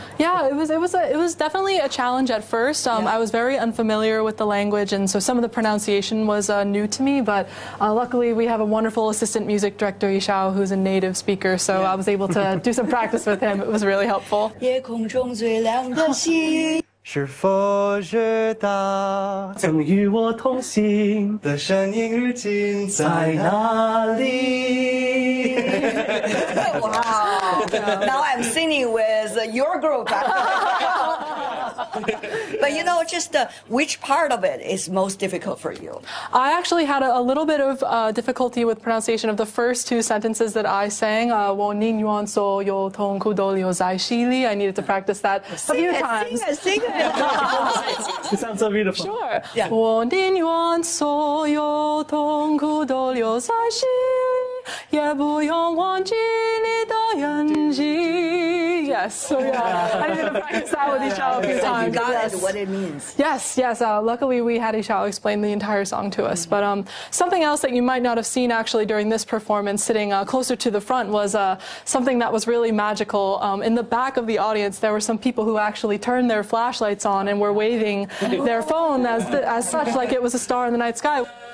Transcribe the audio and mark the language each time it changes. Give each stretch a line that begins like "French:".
English: Yeah, it was definitely a challenge at first. I was very unfamiliar with the language, and so some of the pronunciation was new to me, but luckily we have a wonderful assistant music director, Yi Shao, who's a native speaker, so yeah. I was able to do some practice with him. It was really helpful.
Chinese: 夜空中最亮的星是否知道曾与我同行的身影如今在哪里
English: Now I'm singing with your group. But you know, just which part of it is most difficult for you? I actually had a little bit of difficulty with pronunciation of the first two sentences that I sang.
Chinese: 我宁愿做有痛苦逗留在心里.
English: I needed to practice that a few times. Sing it. It sounds so beautiful. Sure.
Chinese: 我宁愿做有痛苦逗留在心里，也不用忘记你的眼睛。
English: Yes, so yeah, I didn't practice that with Yishao a few times. So you got it, what it means. Yes. Luckily, we had Yishao explain the entire song to us. Mm-hmm. But something else that you might not have seen actually during this performance, sitting closer to the front, was something that was really magical. In the back of the audience, there were some people who actually turned their flashlights on and were waving their phone as such, like it was a star in the night sky.